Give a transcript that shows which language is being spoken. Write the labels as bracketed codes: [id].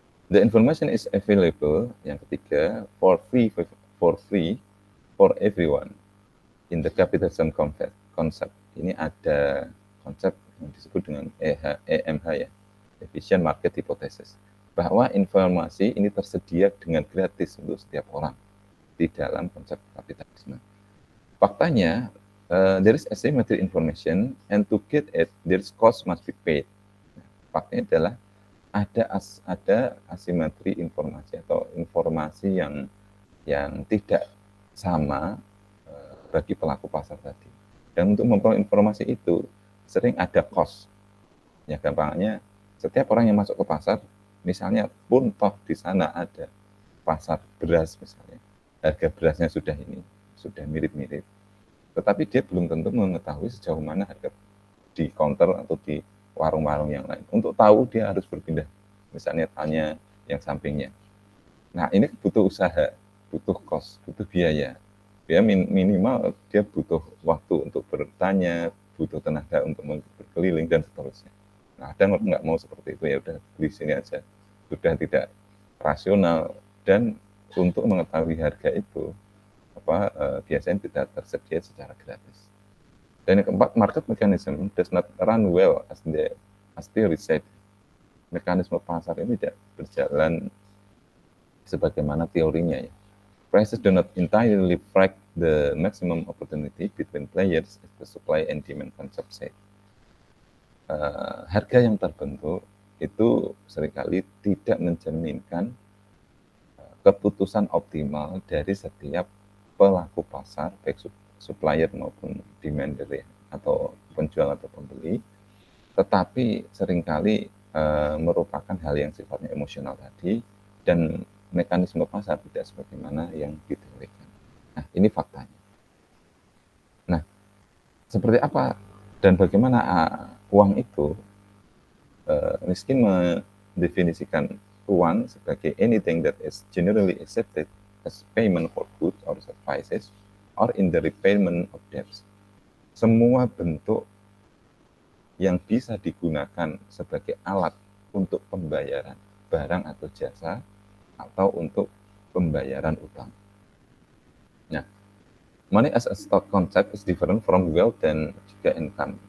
[en] The information is available, [id] yang ketiga, [en] for free for everyone in the capitalism concept. [id] Ini ada konsep yang disebut dengan EMH ya, Efficient Market Hypothesis, bahwa informasi ini tersedia dengan gratis untuk setiap orang di dalam konsep kapitalisme. Faktanya, [en] there is asymmetric information, and to get it, there is cost must be paid. [id] Faktanya adalah ada asimetri informasi atau informasi yang tidak sama bagi pelaku pasar tadi. Dan untuk memperoleh informasi itu sering ada cost. Ya gampangnya, setiap orang yang masuk ke pasar, misalnya pun toh di sana ada pasar beras misalnya, harga berasnya sudah mirip-mirip, tetapi dia belum tentu mengetahui sejauh mana harga di counter atau di warung-warung yang lain. Untuk tahu dia harus berpindah, misalnya tanya yang sampingnya. Nah ini butuh usaha, butuh cost, butuh biaya. Dia minimal dia butuh waktu untuk bertanya, butuh tenaga untuk berkeliling dan seterusnya. Nah ada nggak mau seperti itu, ya udah beli sini aja, sudah tidak rasional. Dan untuk mengetahui harga itu biasanya tidak tersedia secara gratis. Dan yang keempat, [en] market mechanism does not run well as theory said. [id] Mekanisme pasar ini tidak berjalan sebagaimana teorinya ya. [en] Prices do not entirely reflect the maximum opportunity between players as the supply and demand concept said. [id] Harga yang terbentuk itu seringkali tidak mencerminkan keputusan optimal dari setiap pelaku pasar, baik supplier maupun demander atau penjual atau pembeli, tetapi seringkali merupakan hal yang sifatnya emosional tadi, dan mekanisme pasar tidak sebagaimana yang diteorikan. Nah, ini faktanya. Nah, seperti apa dan bagaimana uang itu? Miskin mendefinisikan uang sebagai [en] anything that is generally accepted as payment for goods or services or in the repayment of debts. [id] Semua bentuk yang bisa digunakan sebagai alat untuk pembayaran barang atau jasa atau untuk pembayaran utang. [en] Nah, money as a stock concept is different from wealth [id] dan juga [en] income.